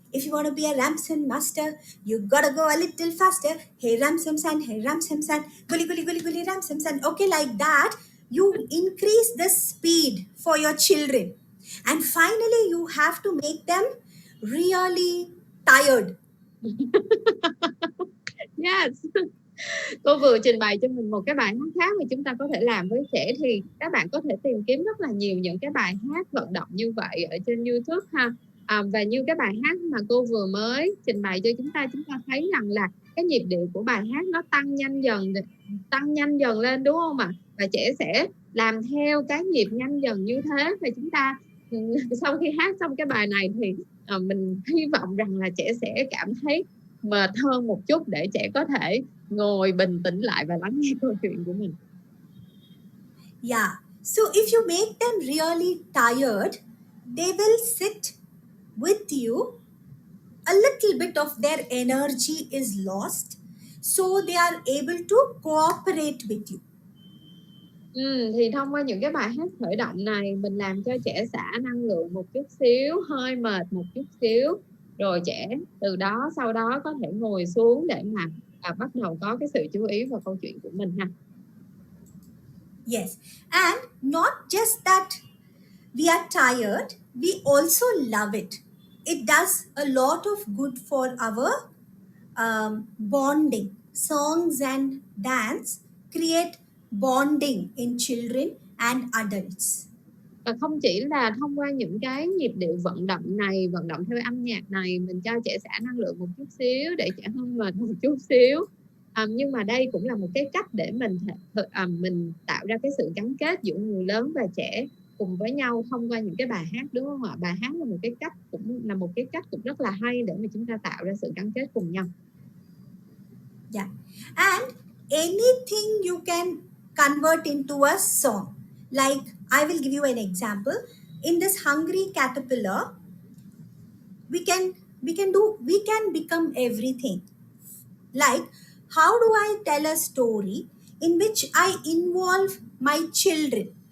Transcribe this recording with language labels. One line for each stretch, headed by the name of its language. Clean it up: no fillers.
English: If you want to be a Ramson master, you gotta go a little faster. Hey Ramson San, hey Ramson San, gully gully gully gully Ramson San. Okay, like that, you increase the speed for your children. And finally, you have to make them really tired. Yes.
Vietnamese: Cô vừa trình bày cho mình một cái bài hát khác mà chúng ta có thể làm với trẻ. Thì các bạn có thể tìm kiếm rất là nhiều những cái bài hát vận động như vậy ở trên YouTube ha. Và như cái bài hát mà cô vừa mới trình bày cho chúng ta thấy rằng là cái nhịp điệu của bài hát nó tăng nhanh dần lên, đúng không ạ? Và trẻ sẽ làm theo cái nhịp nhanh dần như thế. Và chúng ta sau khi hát xong cái bài này thì mình hy vọng rằng là trẻ sẽ cảm thấy mệt hơn một chút để trẻ có thể ngồi bình tĩnh lại và lắng nghe câu chuyện của mình.
English: Yeah. So if you make them really tired, they will sit with you. A little bit of their energy is lost, so they are able to cooperate with you.
Vietnamese: Thì thông qua những cái bài hát khởi động này, mình làm cho trẻ xả năng lượng một chút xíu, hơi mệt một chút xíu, rồi trẻ từ đó sau đó có thể ngồi xuống để mà bắt đầu có cái sự chú ý vào câu chuyện của mình ha.
English: Yes, and not just that we are tired, we also love it. It does a lot of good for our bonding. Songs and dance create bonding in children and adults.
Vietnamese: Và không chỉ là thông qua những cái nhịp điệu vận động này, vận động theo âm nhạc này, mình cho trẻ xả năng lượng một chút xíu để trẻ hơi mệt một chút xíu. Nhưng mà đây cũng là một cái cách để mình tạo ra cái sự gắn kết giữa người lớn và trẻ cùng với nhau thông qua những cái bài hát, đúng không ạ? Bài hát là một cái cách cũng rất là hay để mà chúng ta tạo ra sự gắn kết cùng nhau.
English: Yeah, and anything you can convert into a song. Like I will give you an example. In this hungry caterpillar, we can We can become everything. Like, how do I tell a story in which I involve my children?